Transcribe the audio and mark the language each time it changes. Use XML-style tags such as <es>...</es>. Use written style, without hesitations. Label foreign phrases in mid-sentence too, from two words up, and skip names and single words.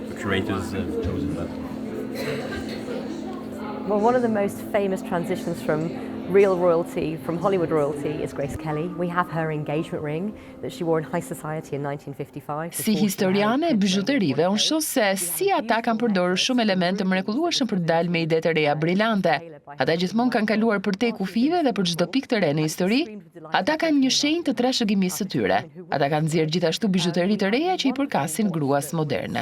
<en>curators have chosen that. Well, one of the most famous transitions from real royalty, from Hollywood royalty, is Grace Kelly. We have her engagement ring that she wore in high society in 1955.</en> <sq>Si historiane e bijuterive, unë shoh se si ata kanë përdorur shumë elemente mrekullueshëm për të dalë me ide të reja brillante. Ata gjithmonë kanë kaluar përtej kufive dhe për çdo pikë të re në histori, ata kanë një shenjë të trashëgimisë së tyre. Ata kanë nxjerrë gjithashtu bijuteri të reja që i përkasin gruas moderne.</sq>